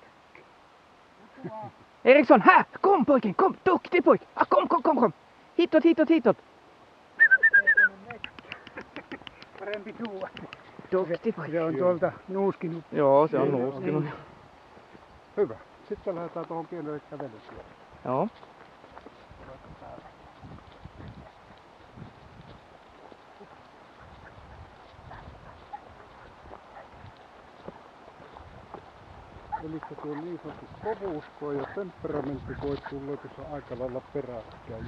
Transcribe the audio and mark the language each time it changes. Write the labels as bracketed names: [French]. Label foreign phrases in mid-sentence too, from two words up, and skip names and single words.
[Swedish] Eriksson, kom pojken, kom, duktig pojk. Kom. Hitåt. [Finnish] Parempi tuua. [Swedish] Duktig pojk. [Finnish] Se on tuolta nuuskinut. Joo, se on nuuskinut. Hyvä. Sitten lähdetään tuohon pienelle kävelytielle. Joo. Eli tuo niin sanottu kovuusko ja temperamenttikoit tulee tuossa aika lailla peräkkäin.